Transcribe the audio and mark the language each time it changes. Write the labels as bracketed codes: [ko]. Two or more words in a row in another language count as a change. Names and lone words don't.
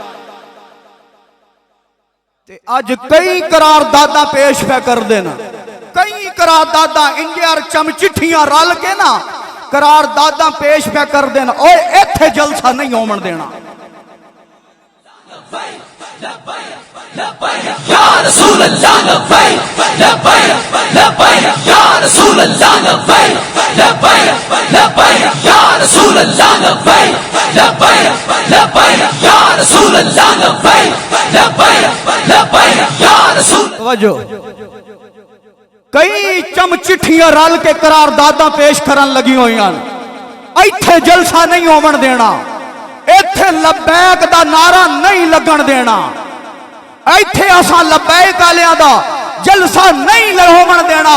[pa] اج کئی قراردادا پیش پے کر دینا، کئی قراردادا انڈیا چم چٹیاں رل کے نا قراردادا پیش پے کر دینا. اوئے اتھے جلسہ نہیں ہومن دینا. [ar] يا رسول الله لبيك لبيك لبيك يا رسول الله لبيك لبيك لبيك يا رسول الله لبيك لبيك لبيك يا رسول الله لبيك لبيك لبيك يا رسول. [pa] توجہ، کئی چم چٹیاں رل کے قراردادا پیش کرن لگی ہوئی ہیں. اتھے جلسہ نہیں ہومن دینا، اتھے لبیک دا نعرہ نہیں لگن دینا، اتھے اسا لبیک آلیاں دا جلسہ نہیں ہومن دینا.